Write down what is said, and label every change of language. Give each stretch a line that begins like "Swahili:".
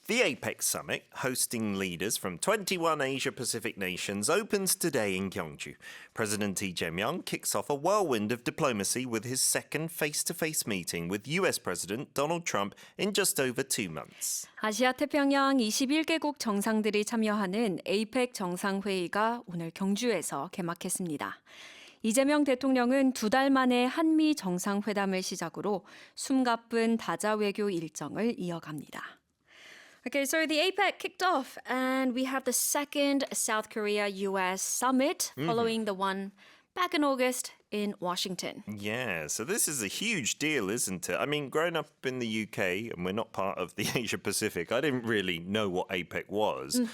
English: The APEC summit, hosting leaders from 21 Asia-Pacific nations, opens today in Gyeongju. President Lee Jae-myung kicks off a whirlwind of diplomacy with his second face-to-face meeting with US President Donald Trump in just over 2 months.
Korean: 아시아 태평양 21개국 정상들이 참여하는 APEC 정상회의가 오늘 경주에서 개막했습니다. 이재명 대통령은 2달 만에 한미 정상회담을 시작으로 숨가쁜 다자 외교 일정을 이어갑니다.
English: Okay, so the APEC kicked off and we have the second South Korea-US summit following the one back in August in Washington. Yeah, so this is a huge deal, isn't it? I mean, growing up in the UK, and we're not part of the Asia Pacific, I didn't really know what APEC was.